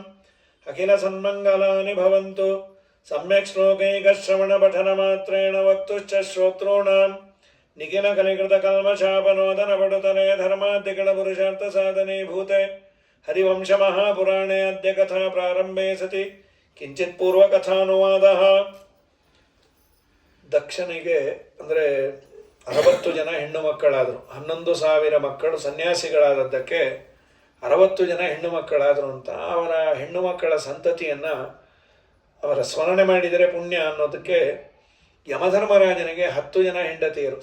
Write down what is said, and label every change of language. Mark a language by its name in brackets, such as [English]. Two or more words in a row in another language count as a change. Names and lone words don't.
[Sanskrit] ಅಖಿಲ ಸನ್ಮಂಗಲಾನಿ ಭವಂತು. ಸಮ್ಯಕ್ ಶ್ಲೋಕೈಕಶ್ರವಣಪಠನಮಾತ್ರೇಣ ವಕ್ತುಶ್ಚ ಶ್ರೋತॄಣಾಂ ನಿಖಿಲ ಕಲಿಕೃತ ಕಲ್ಮಷಾಪನೋದನ ಪಡುತಲೆ ಧರ್ಮಾದ್ಯಗಳ ಪುರುಷಾರ್ಥ ಸಾಧನೆ ಭೂತೆ. ಹರಿವಂಶ ಮಹಾಪುರಾಣೇ ಅದ್ಯ ಕಥಾ ಪ್ರಾರಂಭೆ ಸತಿ ಕಿಂಚಿತ್ ಪೂರ್ವಕಥಾನುವಾದಃ. [Kannada] ದಕ್ಷನಿಗೆ ಅಂದರೆ 60 ಜನ ಹೆಣ್ಣು ಮಕ್ಕಳಾದರು. 11,000 ಮಕ್ಕಳು ಸನ್ಯಾಸಿಗಳಾದದ್ದಕ್ಕೆ 60 ಜನ ಹೆಣ್ಣು ಮಕ್ಕಳಾದರು ಅಂತ ಅವರ ಹೆಣ್ಣು ಮಕ್ಕಳ ಸಂತತಿಯನ್ನು ಅವರ ಸ್ಮರಣೆ ಮಾಡಿದರೆ ಪುಣ್ಯ ಅನ್ನೋದಕ್ಕೆ ಯಮಧರ್ಮರಾಜನಿಗೆ 10 ಜನ ಹೆಂಡತಿಯರು.